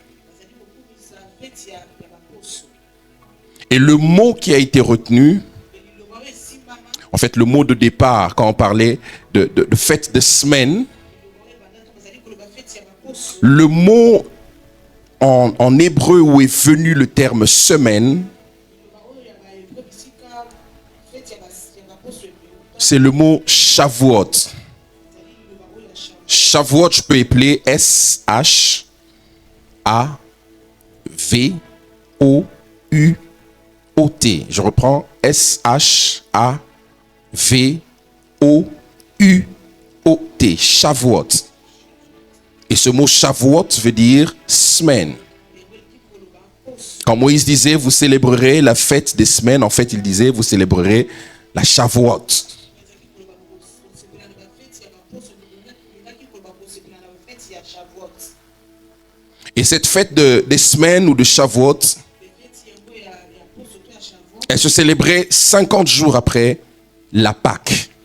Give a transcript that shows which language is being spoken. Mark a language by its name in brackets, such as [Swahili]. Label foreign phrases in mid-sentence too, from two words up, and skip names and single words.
[French] Et le mot qui a été retenu, en fait le mot de départ quand on parlait de fête de semaine, le mot en hébreu où est venu le terme semaine, c'est le mot Shavuot. Shavuot, je peux appeler S-H-A-V-O-U-O-T. Je reprends S-H-A-V-O-U-O-T. Shavuot. Et ce mot Shavuot veut dire semaine. Quand Moïse disait vous célébrerez la fête des semaines, en fait il disait vous célébrerez la Shavuot. Et cette fête des semaines ou de Shavuot, elle se célébrait 50 jours après la Pâque.